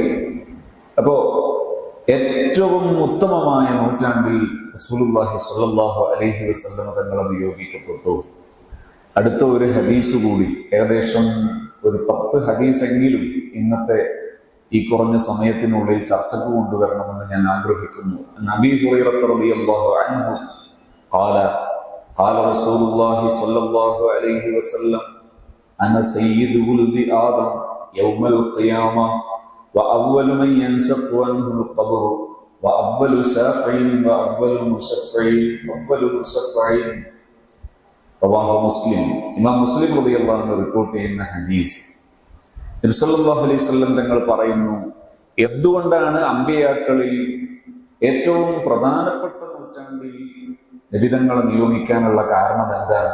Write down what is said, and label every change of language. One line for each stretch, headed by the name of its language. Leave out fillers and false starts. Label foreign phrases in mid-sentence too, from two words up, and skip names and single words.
Malayalam: അപ്പോ ഏറ്റവും ഉത്തമമായ നൂറ്റാണ്ടിൽ റസൂലുള്ളാഹി
Arabic: صلى الله عليه وسلم
Malayalam: തങ്ങൾ നിയോഗിക്കപ്പെട്ടു. അടുത്ത ഒരു ഹദീസ് കൂടി, ഏകദേശം ഒരു 10 ഹദീസെങ്കിലും ഇന്നത്തെ ഈ കുറഞ്ഞ സമയത്തിനുള്ളിൽ ചർച്ചക്ക് കൊണ്ടുവരണമെന്ന് ഞാൻ ആഗ്രഹിക്കുന്നു.
Arabic: നബി ഹുറൈറ رضي الله عنه قال رسول الله صلى الله عليه وسلم أنا سيد ولد آدم يوم القيامة وأول من ينشق عنه القبر وأول شافع وأول مشفع رواه مسلم.
Malayalam: ഇമാം മുസ്ലിം
Arabic: رضي الله عنه
Malayalam: റിപ്പോർട്ട് ചെയ്യുന്ന ഹദീസ്. നബി
Arabic: صلى الله عليه وسلم
Malayalam: തങ്ങൾ പറയുന്നു, എന്തുകൊണ്ടാണ് അമ്പിയാക്കളിൽ ഏറ്റവും പ്രധാനപ്പെട്ട നൂറ്റാണ്ടിൽ നബിതങ്ങളെ നിയോഗിക്കാനുള്ള കാരണം എന്താണ്?